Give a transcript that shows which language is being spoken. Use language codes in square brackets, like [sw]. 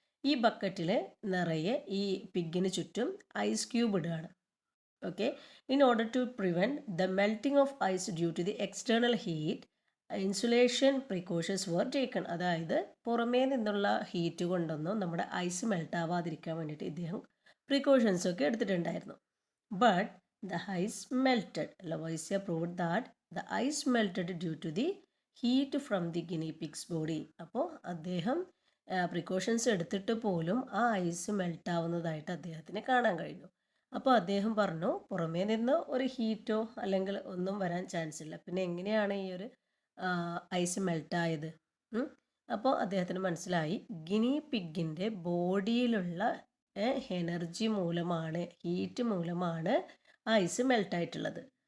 [ml] ഈ ബക്കറ്റിൽ നിറയെ ഈ പിഗിന് ചുറ്റും ഐസ് ക്യൂബ് ഇടുകയാണ്. [en] Okay, in order to prevent the melting of ice due to the external heat, insulation precautions were taken. [ml] അതായത് പുറമേ നിന്നുള്ള ഹീറ്റ് കൊണ്ടൊന്നും നമ്മുടെ ഐസ് മെൽട്ടാവാതിരിക്കാൻ വേണ്ടിയിട്ട് ഇദ്ദേഹം പ്രിക്കോഷൻസൊക്കെ എടുത്തിട്ടുണ്ടായിരുന്നു. [en] But the ice melted. Lavoisier proved that the ice melted due to the heat from the guinea pig's body. [ml] അപ്പോൾ അദ്ദേഹം പ്രിക്കോഷൻസ് എടുത്തിട്ട് പോലും ആ ഐസ് മെൽട്ടാവുന്നതായിട്ട് അദ്ദേഹത്തിന് കാണാൻ കഴിഞ്ഞു. അപ്പോൾ അദ്ദേഹം പറഞ്ഞു, പുറമേ നിന്ന് ഒരു ഹീറ്റോ അല്ലെങ്കിൽ ഒന്നും വരാൻ ചാൻസ് ഇല്ല, പിന്നെ എങ്ങനെയാണ് ഈ ഒരു ഐസ് മെൽട്ടായത്? അപ്പോൾ അദ്ദേഹത്തിന് മനസ്സിലായി, ഗിനി പിഗിൻ്റെ ബോഡിയിലുള്ള എനർജി മൂലമാണ്, ഹീറ്റ് മൂലമാണ് ഐസ് മെൽട്ടായിട്ടുള്ളത്.